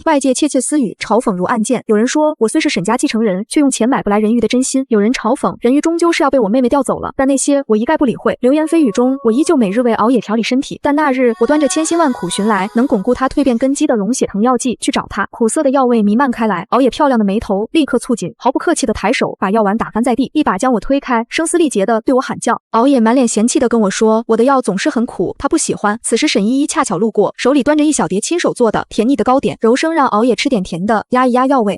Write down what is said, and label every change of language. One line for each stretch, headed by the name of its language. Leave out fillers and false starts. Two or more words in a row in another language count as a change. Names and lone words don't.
Chinese: 外界竊竊私語，嘲諷如暗箭。有人說我雖是沈家繼承人，卻用錢買不來人魚的真心。有人嘲諷人魚終究是要被我妹妹調走了，但那些我一概不理會。流言蜚語中，我依舊每日為熬夜調理身體，但那日我端着千辛萬苦尋來能鞏固她蛻變根基的龍血藤藥劑去找她，苦澀的藥味彌漫開來。熬夜漂亮的眉頭立刻蹙緊，毫不客氣的抬手把藥丸打翻在地，一把將我推開，聲嘶力竭的對我喊叫。熬夜滿臉嫌棄的跟我說，我的藥總是很苦，她不喜歡。此時沈依依恰巧路過，手裡端着一小碟親手做的甜膩的糕點，柔聲讓熬夜吃點甜的壓一壓藥味。